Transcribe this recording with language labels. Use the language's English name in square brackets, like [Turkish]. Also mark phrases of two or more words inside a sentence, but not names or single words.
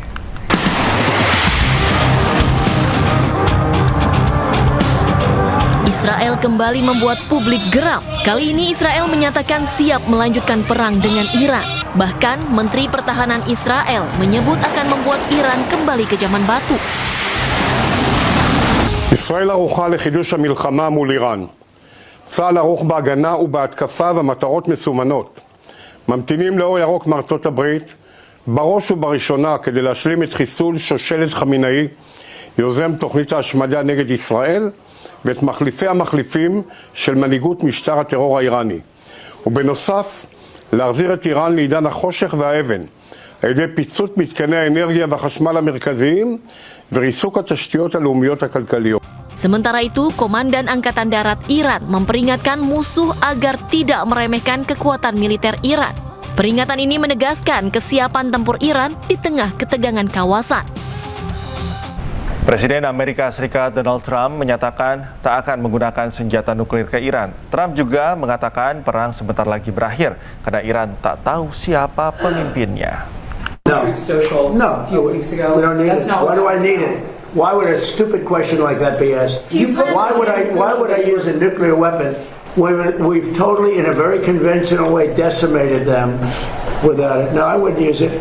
[Indonesian] Israel kembali membuat publik geram. Kali ini Israel menyatakan siap melanjutkan perang dengan Iran. Bahkan Menteri Pertahanan Israel menyebut akan membuat Iran kembali ke zaman batu. [Hebrew] ישראל ערוכה לחידוש המלחמה מול איראן. צה"ל ערוך בהגנה ובהתקפה ומטרות מסומנות. ממתינים לאור ירוק מארצות הברית, בראש ובראשונה כדי להשלים את חיסול שושלת חמינאי, יוזם תוכנית ההשמדה נגד ישראל, ואת מחליפי המחליפים של מנהיגות משטר הטרור האיראני. ובנוסף, להחזיר את איראן לעידן החושך והאבן, על ידי פיצוץ מתקני האנרגיה והחשמל המרכזיים וריסוק התשתיות הלאומיות הכלכליות. [Indonesian] Sementara itu, Komandan Angkatan Darat Iran memperingatkan musuh agar tidak meremehkan kekuatan militer Iran. Peringatan ini menegaskan kesiapan tempur Iran di tengah ketegangan kawasan. Presiden Amerika Serikat Donald Trump menyatakan tak akan menggunakan senjata nuklir ke Iran. Trump juga mengatakan perang sebentar lagi berakhir karena Iran tak tahu siapa pemimpinnya. [English] No, we don't need it. Why do I need it? Why would a stupid question like that be asked? Why would I use a nuclear weapon when we've totally, in a very conventional way, decimated them without it? No, I wouldn't use it.